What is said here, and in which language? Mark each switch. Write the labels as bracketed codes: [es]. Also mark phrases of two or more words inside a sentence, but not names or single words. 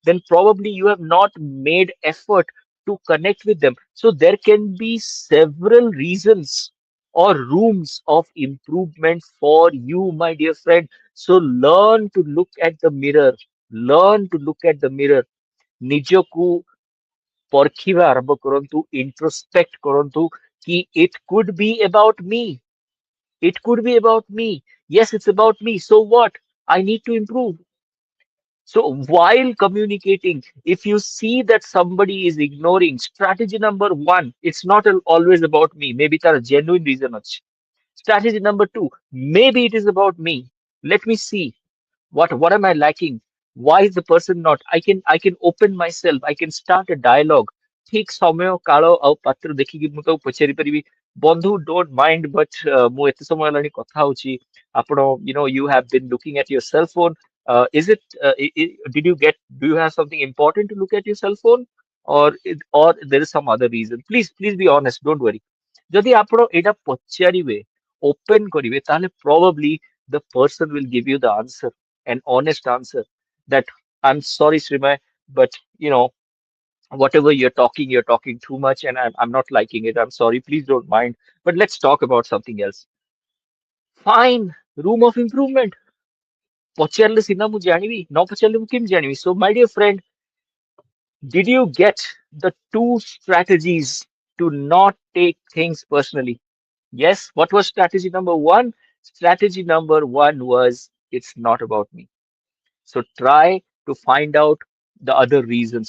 [en] then probably you have not made effort to connect with them. So there can be several reasons or rooms of improvement for you, my dear friend. So learn to look at the mirror. Learn to look at the mirror. [or] ନିଜକୁ ପରଖିବା ଆରମ୍ଭ କରନ୍ତୁ, introspect କରନ୍ତୁ କି [en] it could be about me. It could be about me. Yes, it's about me. So what? I need to improve. So while communicating, if you see that somebody is ignoring strategy number one, it's not always about me. Maybe there are genuine reason. Strategy number two, maybe it is about me. Let me see. What am I lacking? Why is the person not? I can open myself. I can start a dialogue. [or] ଠିକ ସମୟ କାଳ ଆଉ ପାତ୍ର ଦେଖିକି ମୁଁ ତାକୁ ପଚାରି ପାରିବି ବନ୍ଧୁ [en] don't mind but [or] ମୁଁ ଏତେ ସମୟ ହେଲାଣି କଥା ହଉଛି ଆପଣ [en] you have been looking at your cell phone. Is it did you get do you have something important to look at your cell phone or there is some other reason? Please be honest, don't worry. [or] ଯଦି ଆପଣ ଏଇଟା ପଚାରିବେ open କରିବେ ତାହେଲେ [en] probably the person will give you the answer, an honest answer that I'm sorry, Srimay, but whatever you're talking too much, and I'm not liking it. I'm sorry, please don't mind. But let's talk about something else. Fine, room of improvement. [or] ପଚାରିଲେ ସିନା ମୁଁ ଜାଣିବି, ନ ପଚାରିଲେ ମୁଁ କେମିତି ଜାଣିବି? [en] So, my dear friend, did you get the two strategies to not take things personally? Yes, what was strategy number one? Strategy number one was it's not about me. So try to find out the other reasons.